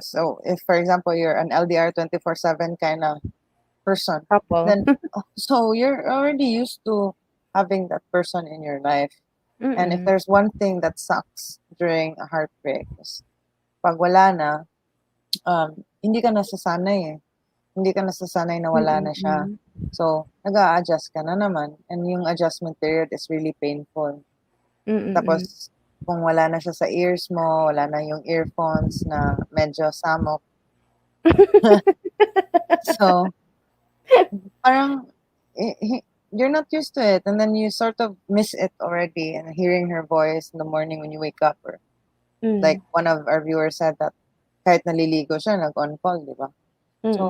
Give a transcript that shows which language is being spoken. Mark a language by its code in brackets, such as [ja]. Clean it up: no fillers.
[en] So, if for example, you're an LDR 24/7 kind of person, Couple. then so you're already used to having that person in your life. And if Mm. there's one thing that sucks during a heartbreak is [tl] pag wala na, hindi ka nasasanay eh. Hindi ka nasasanay na wala na siya. Mm. So, nag-a-adjust ka na naman. [en] And yung adjustment period is really painful. Mm. [tl] Tapos, kung wala na siya sa ears mo, wala na yung earphones na medyo samok. [en] So, parang, you're not used to it. And then you sort of miss it already. And hearing her voice in the morning when you wake up. Or like Mm. one of our viewers said that [tl] kahit naliligo siya, nag-on call, di ba? [en] So,